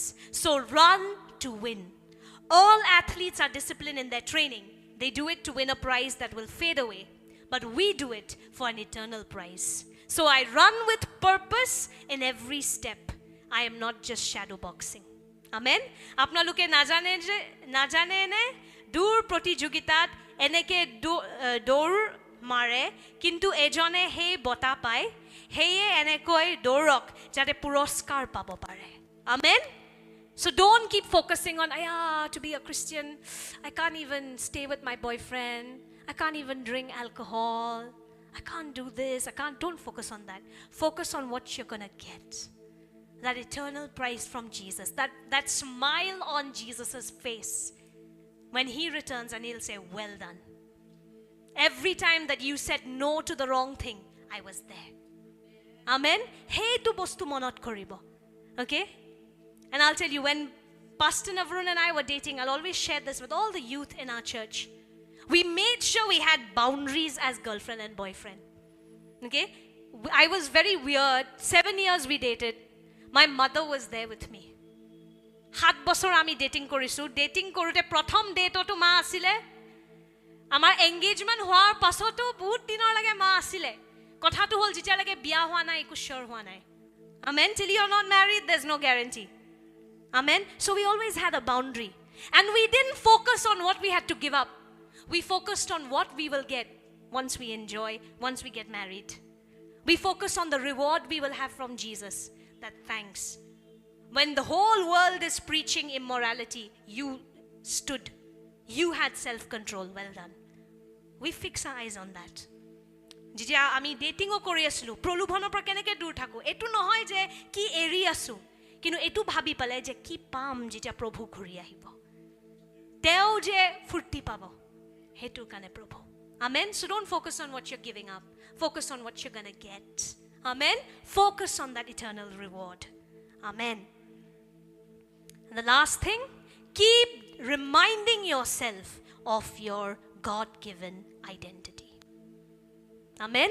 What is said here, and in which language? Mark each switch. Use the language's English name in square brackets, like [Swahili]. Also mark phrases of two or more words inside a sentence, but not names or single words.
[English] So run to win. All athletes are disciplined in their training. They do it to win a prize that will fade away. But we do it for an eternal prize. So I run with purpose in every step. I am not just shadow boxing. Amen. [Assamese] আপোনালোকে নাজানে নে দৌৰ প্ৰতিযোগিতাত এনেকে দৌৰ মাৰে কিন্তু এজনে হে বটা পায় হেয়ে এনেকৈ দৌৰক যাতে পুৰস্কাৰ পাব পাৰে Amen. [English] So don't keep focusing on to be a Christian I can't even stay with my boyfriend I can't even drink alcohol I can't do this don't focus on that focus on what you're going to get that eternal prize from Jesus that smile on Jesus's face when he returns and he'll say well done every time that you said no to the wrong thing I was there Amen [Assamese] এইটো বস্তু মনত কৰিব [English] okay and I'll tell you when Pastor Navrun and I were dating I'll always share this with all the youth in our church we made sure we had boundaries as girlfriend and boyfriend okay I was very weird 7 years we dated my mother was there with me [Assamese] 7 বছৰ আমি ডেটিং কৰিছো ডেটিং কৰোতে প্ৰথম ডেটটো মা আছিল আমাৰ এংগেজমেন্ট হোৱাৰ পাছতো বহুত দিনৰ লাগে মা আছিল কথাটো হল যেতিয়া লাগে বিয়া হোৱা নাই একো শিওৰ হোৱা নাই Amen. [English] Till you are not married there's no guarantee Amen. So we always had a boundary and we didn't focus on what we had to give up we focused on what we will get once we enjoy once we get married we focus on the reward we will have from Jesus that thanks when the whole world is preaching immorality you stood you had self control well done we fix our eyes on that [Assamese] যেতিয়া আমি ডেটিংও কৰি আছিলো প্ৰলোভনৰ পৰা কেনেকৈ দূৰ থাকো এটো নহয় যে কি এৰি আছো কিন্তু এটো ভাবি পালে যে কি পাম যেতিয়া প্ৰভু ঘূৰি আহিব তেও যে ফুৰ্তি পাব হেতুৰ কাৰণে প্ৰভু Amen. [English] So don't focus on what you're giving up focus on what you're going to get Amen. Focus on that eternal reward Amen. And the last thing keep reminding yourself of your God-given identity Amen.